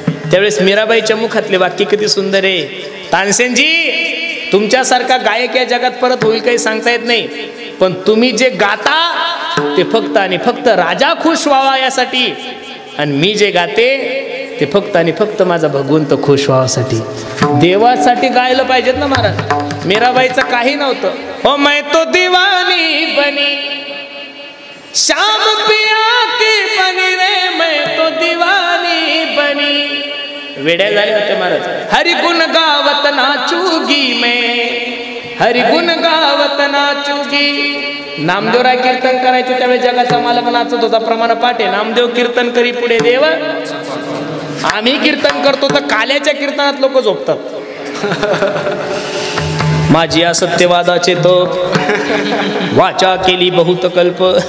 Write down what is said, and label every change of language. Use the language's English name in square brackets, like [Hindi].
[Marathi] त्यावेळेस मीराबाईच्या मुखातले वाक्य किती सुंदर आहे. तानसेनजी तुमच्यासारखा गायक या जगात परत होईल काही सांगता येत नाही. पण तुम्ही जे गाता ते फक्त आणि फक्त राजा खुश व्हावा यासाठी, आणि मी जे गाते ते फक्त आणि फक्त माझा भगवंत खुश व्हावासाठी. देवासाठी गायलं पाहिजेत ना महाराज. मीराबाईचं काही नव्हतं. [Hindi] ओ मैं तो दीवानी बनी श्याम पिया की बनी रे, मैं तो दीवानी बनी। [Marathi] वेड्या झाले होते महाराज। [Hindi] हरि गुण गावत नाचूगी मैं, हरि गुण गावत नाचूगी। [Marathi] नामदेवराय कीर्तन करायचे त्यावेळी जगाचा मालक नाचत होता प्रमाण पाठे। नामदेव कीर्तन करी पुढे देव, आम्ही कीर्तन करतो तर काल्याच्या कीर्तनात लोक झोपतात। माझी असत्यवादाचे तप, वाचा केली बहुत कल्प।